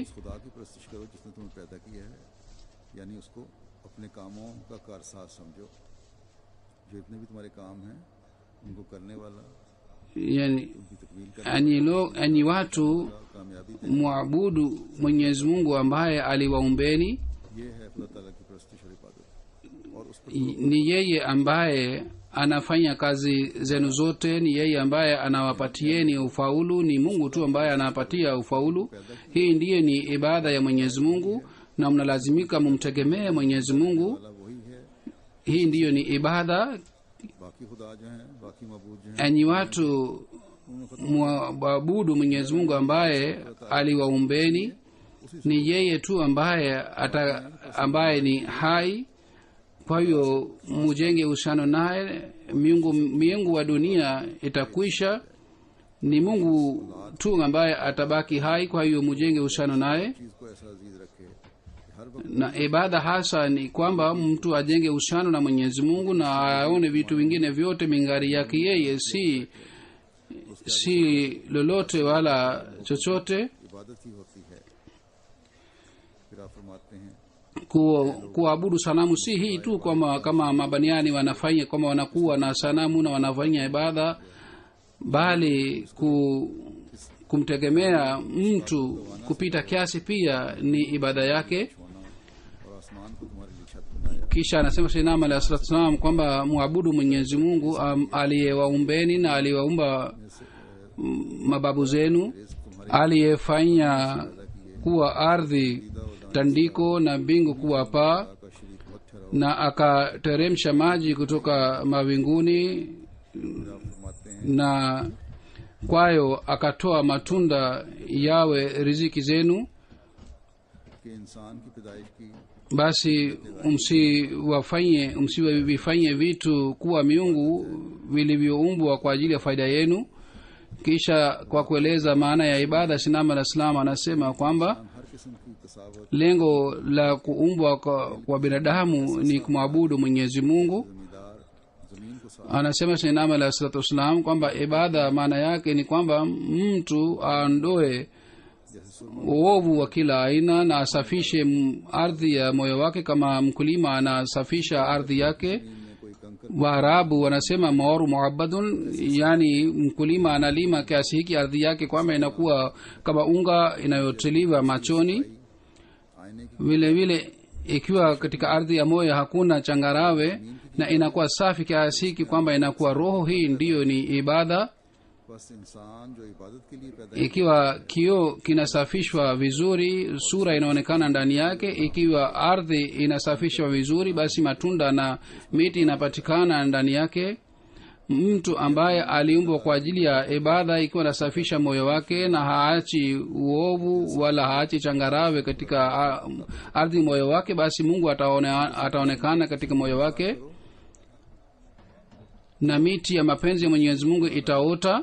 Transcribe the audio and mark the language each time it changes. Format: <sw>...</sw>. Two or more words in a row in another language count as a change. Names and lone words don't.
<ur>خدا کی پرستش کرو جس نے تمہیں پیدا کیا ہے، یعنی اس کو اپنے کاموں کا کارساز سمجھو، جو اتنے بھی تمہارے کام ہیں ان کو کرنے والا,</ur> <sw>yani</sw> <ur>ان کی تکمیل کرنے</ur> <sw>enyi watu</sw> <ur>والا، کامیابی دے,</ur> <sw>muabudu mwenyezi mungu ambaye aliwaumbeni.</sw> <ur>یہ ہے خدا تعالیٰ کی پرستش اور عبادت، اور اس پر</ur> <sw>ni yeye ambaye anafanya kazi zenu zote, ni yeye ambaye anawapatieni ufaulu, ni mungu tu ambaye anawapatia ufaulu. hii ndiye ni ibada ya mwenyezi mungu, na mnalazimika mumtegemee mwenyezi mungu.</sw> <ur>والا وہی ہے,</ur> <sw>hii ndiyo ni ibada.</sw> <ur>باقی خدا جو ہیں، باقی معبود جو ہیں,</ur> <sw>enyi watu mwabudu mwenyezi mungu ambaye aliwaumbeni, ni yeye tu ambaye ni hai. kwa hiyo mujenge uhusiano naye. miungu wa dunia itakwisha, ni mungu tu ambaye atabaki hai. kwa hiyo mujenge uhusiano naye.</sw> <ur>چیز کو ایسا عزیز رکھے کہ ہر وقت</ur> <sw>na ibada hasa ni kwamba mtu ajenge uhusiano na mwenyezi mungu na aone vitu vingine vyote mingari yake yeye, si lolote wala chochote.</sw> <ur>عبادت ہی ہوتی ہے۔ پھر آپ فرماتے ہیں</ur> <sw>kuabudu sanamu si hii tu kwamba kama mabaniani wanafanya kwamba wanakuwa na sanamu na wanafanya ibada, bali kumtegemea mtu kupita kiasi pia ni ibada yake.</sw> <ur>اور آسمان کو تمہارے لیے چھت بنایا,</ur> <sw>kisha anasema sayyidina</sw> <ar>عليه الصلاة والسلام</ar> <sw>kwamba muabudu mwenyezi mungu aliyewaumbeni na aliyewaumba mababu zenu, aliyefanya kuwa ardhi tandiko na mbingu kuwa paa,</sw> <ur>کا شریک مت ٹھہراؤ.</ur> <sw>na akateremsha maji kutoka mawinguni,</sw> <ur>پھر آپ فرماتے ہیں</ur> <sw>na kwayo akatoa matunda yawe riziki zenu.</sw> <ur>کہ انسان کی پیدائش کی</ur> <sw>basi msivifanye vitu kuwa miungu vilivyoumbwa kwa ajili ya faida yenu. kisha kwa kueleza maana ya ibada, sinama la islam anasema kwamba</sw> <ur>ہر قسم کی قساوت,</ur> <sw>lengo la kuumbwa kwa binadamu ni kumwabudu mwenyezi mungu.</sw> <ur>زمیندار زمین کو صاف,</ur> <sw>anasema sinama</sw> <ar>عليه الصلاة والسلام</ar> <sw>kwamba ibada maana yake ni kwamba mtu aondoe</sw> <ur>جیسے سرمہ</ur> <sw>uovu wa kila aina na asafishe ardhi ya moyo wake kama mkulima anasafisha ardhi yake.</sw> <ur>میں کوئی کنکر</ur> <sw>waarabu wanasema</sw> <ar>مور معبد,</ar> <sw>yani mkulima analima kiasi hiki ardhi yake kwamba inakuwa kama unga inayotiliwa machoni.</sw> <ur>آئینے کی</ur> <sw>vile vile ikiwa katika ardhi ya moyo hakuna changarawe na inakuwa safi kiasi hiki kwamba inakuwa roho, hii ndiyo ni ibada.</sw> <ur>بس انسان جو عبادت کے لیے پیدا</ur> <sw>ikiwa kioo kinasafishwa vizuri sura inaonekana ndani yake. Ikiwa ardhi inasafishwa vizuri basi matunda na miti inapatikana ndani yake. Mtu ambaye aliumbwa kwa ajili ya ibada, ikiwa anasafisha moyo wake na haachi uovu wala haachi changarawe katika ardhi moyo wake, basi Mungu ataonekana katika moyo wake na miti ya mapenzi ya Mwenyezi Mungu itaota.</sw>